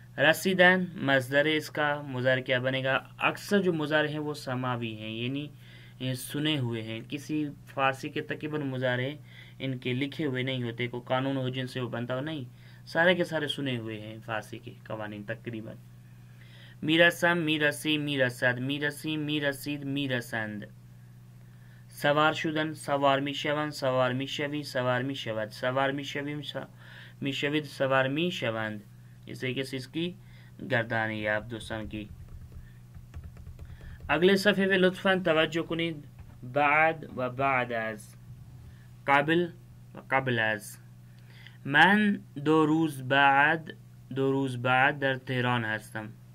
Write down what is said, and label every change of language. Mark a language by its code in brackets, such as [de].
[ur] رسیدن مصدر اس کا مضارع کیا بنے گا؟ اکثر جو مضارع ہیں وہ سماوی ہیں یعنی سنے ہوئے ہیں. کسی فارسی کے تقریباً مضارع ان کے لکھے ہوئے نہیں ہوتے، کوئی قانون ہو جن سے وہ بنتا ہو، نہیں، سارے کے سارے سنے ہوئے ہیں فارسی کے قوانین تقریباً. [fa] میرسم میرسی میرسد میرسی میرسید میرسند. سوار شدن سوار میشوند سوار میشوی سوار میشود سوار میشویم میشوید سوار میشوند. [ur] اس طریقے سے اس کی گردانی ہے آپ دوستان کی. اگلے صفحے پہ لطفاً [fa] توجہ کنید. بعد و بعد از، قبل قبل از. من 2 روز بعد در تهران هستم.